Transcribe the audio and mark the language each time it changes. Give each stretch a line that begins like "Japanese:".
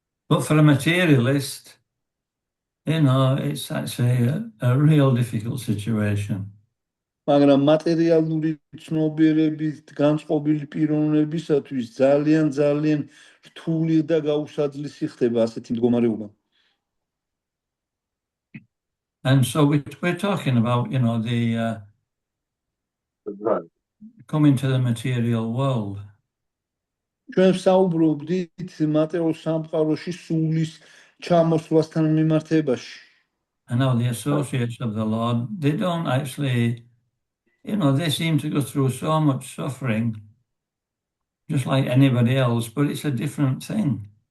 English: But for a materialist, you know, it's actually a real difficult situation.
Georgian: მაგრამ მატერიალური ცნობიერებით განწყობილი პიროვნებისათვის ძალიან რთული და გაუსაძლისი ხდება ასეთი მდგომარეობა
English: And so we're talking about, you know, the coming to the material world.
Georgian: ჩვენ საუბრობდით მატერიალურ სამყაროში სულის ჩამოსვლასთან მიმართებაში.
English: And now the associates of the Lord, they don't actually, you know, they seem to go through so much suffering, just like anybody else, but it's a different thing.